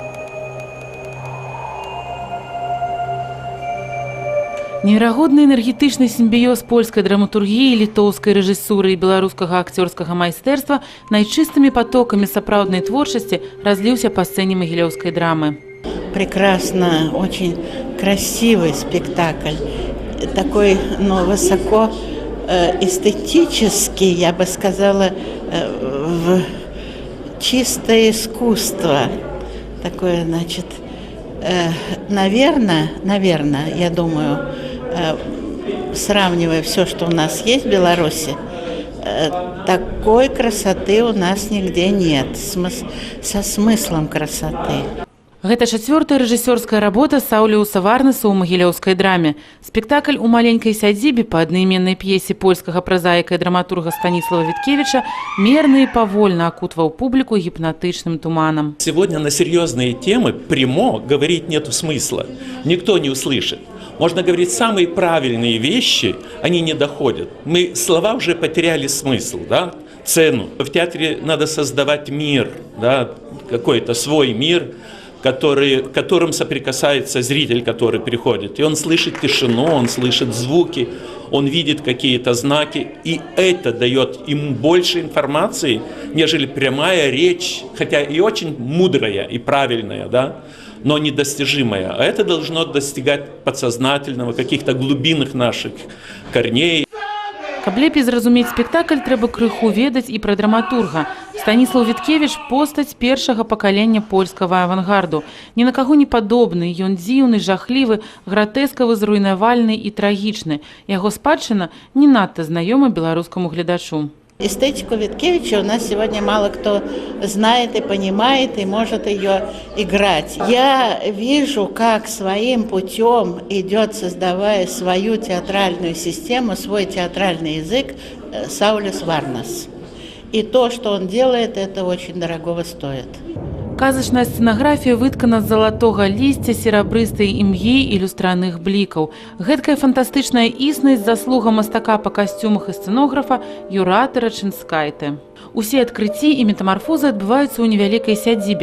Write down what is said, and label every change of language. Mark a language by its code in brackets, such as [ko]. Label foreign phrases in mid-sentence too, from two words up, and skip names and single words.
[be] Неверагодны энергетычны сімбіёз польскай драматургіі, літоўскай рэжысуры і беларускага акцёрскага майстэрства найчыстымі потокамі сапраўднай творчасці разліўся па сцэне магілёўскай драмы. [ru] Прекрасно, очень красивый спектакль, такой, высоко эстетический, я бы сказала, в чистое искусство. Такое, значит, наверное, я думаю, сравнивая все, что у нас есть в Беларуси, такой красоты у нас нигде нет, со смыслом красоты. [be] Гэта чацвёртая рэжысёрская работа Саўліуса Варнаса ў магілёўскай драме. Спектакль у маленькай сядзібе па аднайменнай п'есе польскага празаіка і драматурга Станіслава Віткевіча мерна і павольна акутваў публіку гіпнатычным туманам. [ru] Сегодня на серьезные темы прямо говорить нету смысла. Никто не услышит. Можно говорить самые правильные вещи, они не доходят. Слова уже потеряли смысл, да? Цену. В театре надо создавать мир, да? Какой-то свой мир, в котором соприкасается зритель, который приходит. И он слышит тишину, он слышит звуки, он видит какие-то знаки. И это дает ему больше информации, нежели прямая речь, хотя и очень мудрая и правильная, да, но недостижимая. А это должно достигать подсознательного, каких-то глубинных наших корней. [be] Каб лепей зразумець спектакль, трэба крыху ведаць і пра драматурга. Станіслав Віткевіч – постаць першага пакалення польскага авангарду. Ні на каго не падобны, ён дзіўны, жахлівы, гратэскавы, зруйнавальны і трагічны. Яго спадчына не надта знаёма беларускаму гледачу. [ru] Эстетику Виткевича у нас сегодня мало кто знает и понимает, и может ее играть. Я вижу, как своим путем идет, создавая свою театральную систему, свой театральный язык, Саўліус Варнас. И то, что он делает, это очень дорогого стоит. [be] Казачная сцэнаграфія выткана з залатога лісця, серабрыстай імгі і люстраных блікаў. Гэткая фантастычная існасць заслуга мастака па касцюмах і сцэнографа Юрата Рачынскайте. Усе адкрыцці і метамарфозы адбываюцца ў невялікай сядзібе.